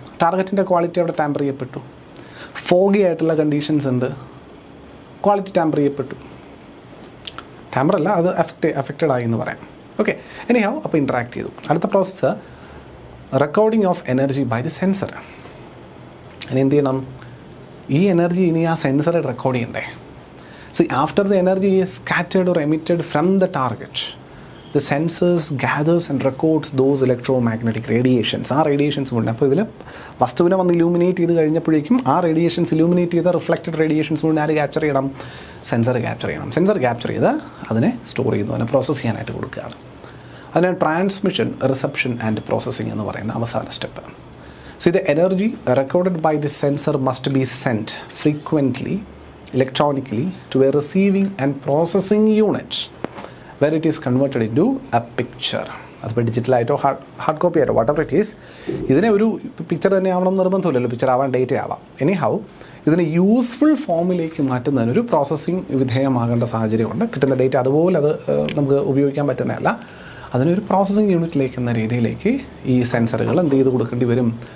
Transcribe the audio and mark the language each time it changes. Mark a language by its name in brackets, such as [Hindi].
[Malayalam] ടാർഗറ്റിൻ്റെ quality അവിടെ tamper ചെയ്യപ്പെട്ടു. Foggy ആയിട്ടുള്ള കണ്ടീഷൻസ് ഉണ്ട്, ക്വാളിറ്റി ടാമ്പർ ചെയ്യപ്പെട്ടു. ടാമ്പറല്ല, അത് അഫക്റ്റഡ് ആയി എന്ന് പറയാം. ഓക്കെ, എനിഹൗ അപ്പോൾ ഇൻട്രാക്ട് ചെയ്തു. [English] അടുത്ത process recording of energy by the sensor. [Malayalam] ഇനി എന്ത് ചെയ്യണം? ഈ എനർജി ഇനി ആ സെൻസറെ റെക്കോർഡ് ചെയ്യണ്ടേ? [English] See, after the energy is scattered or emitted from the target, the sensors gathers and records those electromagnetic radiations. [Malayalam] ആ റേഡിയേഷൻസ് ഉണ്ട്. അപ്പോൾ ഇതിൽ വസ്തുവിനെ വന്ന് ഇലൂമിനേറ്റ് ചെയ്ത് കഴിഞ്ഞപ്പോഴേക്കും ആ റേഡിയേഷൻസ് ഇലൂമിനേറ്റ് ചെയ്ത റിഫ്ലക്റ്റഡ് റേഡിയേഷൻസ് കൊണ്ട് ആര് ക്യാപ്ചർ ചെയ്യണം? സെൻസർ ക്യാപ്ചർ ചെയ്യണം. സെൻസർ ക്യാപ്ചർ ചെയ്ത് അതിനെ സ്റ്റോർ ചെയ്യുന്നു, അതിനെ പ്രോസസ്സ് ചെയ്യാനായിട്ട് കൊടുക്കുകയാണ്. അതിനാണ് ട്രാൻസ്മിഷൻ, റിസപ്ഷൻ ആൻഡ് പ്രോസസ്സിംഗ് എന്ന് പറയുന്ന അവസാന step. [English] See, the energy recorded by the sensor must be sent frequently electronically to a receiving and processing unit where it is converted into a picture. [Malayalam] അതിപ്പോൾ ഡിജിറ്റലായിട്ടോ hard copy ആയിട്ടോ [English] whatever it is, [Malayalam] ഇതിനെ ഒരു picture തന്നെ ആവണം നിർബന്ധമില്ലല്ലോ. Picture ആവാൻ data ആവാം. Anyhow ഇതിനെ useful ഫോമിലേക്ക് മാറ്റുന്നതിനൊരു പ്രോസസ്സിങ് വിധേയമാകേണ്ട സാഹചര്യമുണ്ട്. കിട്ടുന്ന ഡേറ്റ അതുപോലെ അത് നമുക്ക് ഉപയോഗിക്കാൻ പറ്റുന്നതല്ല. അതിനൊരു പ്രോസസ്സിങ് യൂണിറ്റിലേക്ക് എന്ന രീതിയിലേക്ക് ഈ സെൻസറുകൾ എന്ത് ചെയ്ത് കൊടുക്കേണ്ടി വരും?